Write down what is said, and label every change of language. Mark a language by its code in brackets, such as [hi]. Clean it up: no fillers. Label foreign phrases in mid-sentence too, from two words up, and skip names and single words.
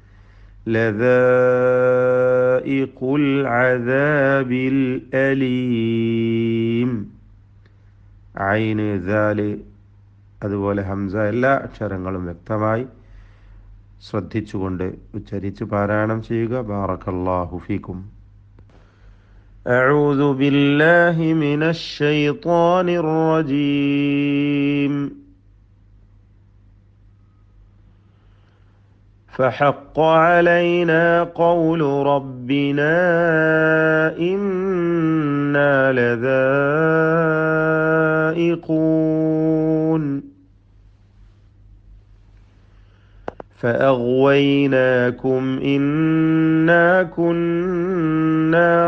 [ar] لذائقو العذاب الأليم [ml] ഐന് ദാല് അതുപോലെ ഹംസ എല്ലാ അക്ഷരങ്ങളും വ്യക്തമായി ശ്രദ്ധിച്ചുകൊണ്ട് ഉച്ചരിച്ച് പാരായണം ചെയ്യുക. [ar] بارك الله فيكم. أعوذ بالله من الشيطان الرجيم. فحق علينا قول ربنا إنا لذائقون فأغويناكم إنا كنا